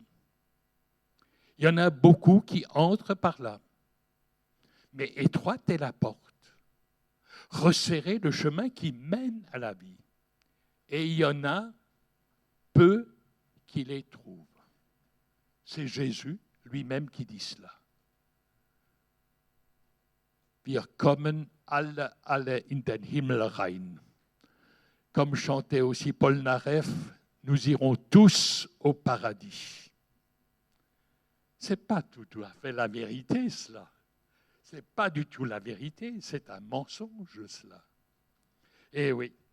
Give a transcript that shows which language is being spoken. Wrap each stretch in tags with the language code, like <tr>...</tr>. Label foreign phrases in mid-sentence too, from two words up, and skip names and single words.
<fr>Il y en a beaucoup qui entrent par là, mais étroite est la porte, resserré le chemin qui mène à la vie, et il y en a peu qui les trouvent. C'est Jésus lui-même qui dit cela.</fr> <de>Wir kommen alle in den Himmel rein.</de> <fr>Comme chantait aussi Paul Naref, nous irons tous au paradis. Ce n'est pas tout à fait la vérité, cela. Ce n'est pas du tout la vérité, c'est un mensonge, cela. Eh oui.</fr>